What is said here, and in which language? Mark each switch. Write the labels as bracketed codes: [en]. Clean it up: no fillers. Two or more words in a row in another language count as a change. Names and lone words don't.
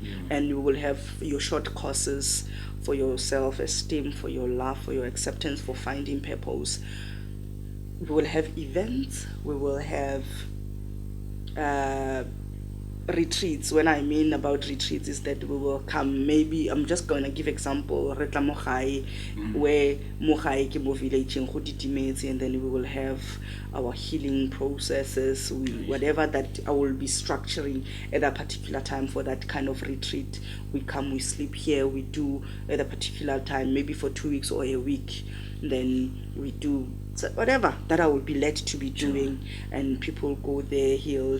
[en] And you will have your short courses for your self-esteem, for your love, for your acceptance, for finding purpose. We will have events. We will have retreats. When I mean about retreats is that we will come, maybe I'm just going to give example, Retla Mogai, where Mogai [tn] ke mo [en] village in Khoditimetse, and then we will have our healing processes, whatever that I will be structuring at a particular time for that kind of retreat. We come, we sleep here, we do at a particular time, maybe for 2 weeks or a week, then we do whatever that I will be led to be doing, and people go there healed.